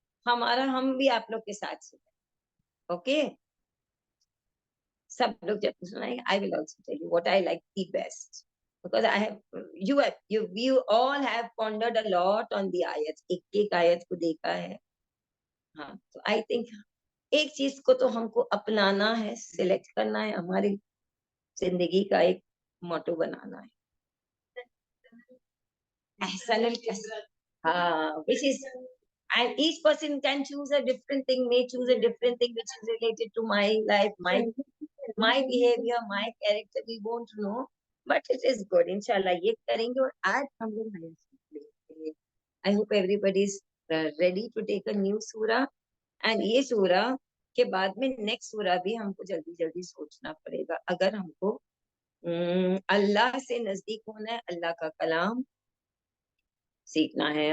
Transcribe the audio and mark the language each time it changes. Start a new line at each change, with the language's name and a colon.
Hindi: हम भी आप लोग के साथ सुने. ओके, सब लोग जब सुनाएंगे,
English: I will also tell you what I like the best, because I have you all have pondered a lot on the ayats,
Hindi: एक आयत को देखा है. हाँ, तो
English: I think
Hindi: एक चीज को तो हमको अपनाना है, सिलेक्ट करना है, हमारी जिंदगी का एक मोटो बनाना है.
English: एहसानुल कसस, हाँ, which is, and each person can choose a different thing, may choose a different thing which is related to my life, my behavior, my character, we won't know, but it is good.
Hindi: इंशाल्लाह ये करेंगे. और आज हम लोग
English: I hope everybody is ready to take a new surah, and
Hindi: ये सूरा के बाद में नेक्स्ट सूरा भी हमको जल्दी सोचना पड़ेगा. अगर हमको अल्लाह से नजदीक होना है, अल्लाह का कलाम सीखना है।